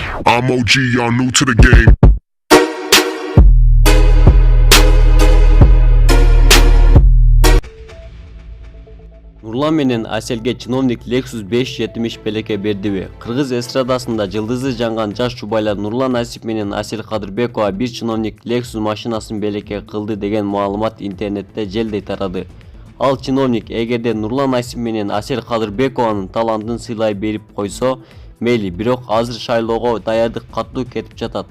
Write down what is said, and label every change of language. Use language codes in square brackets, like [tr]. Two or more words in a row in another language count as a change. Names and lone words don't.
[en] I'm OG, y'all new to the game. [ky] Nurlan менен Аселге чиновник Lexus 570 белекке бердиби? Кыргыз эстрадасында жылдызы жанган жаш жубайлар Нурлан Асип менен Асел Кадырбекова бир чиновник Lexus машинасын белекке кылды деген маалымат интернетте желдей тарады. Ал чиновник эгерде Нурлан Асип менен Асел Кадырбекованын талантын сыйлай берип койсо мейли, бирок азыр шайлоого даярдык катуу кетип жатат.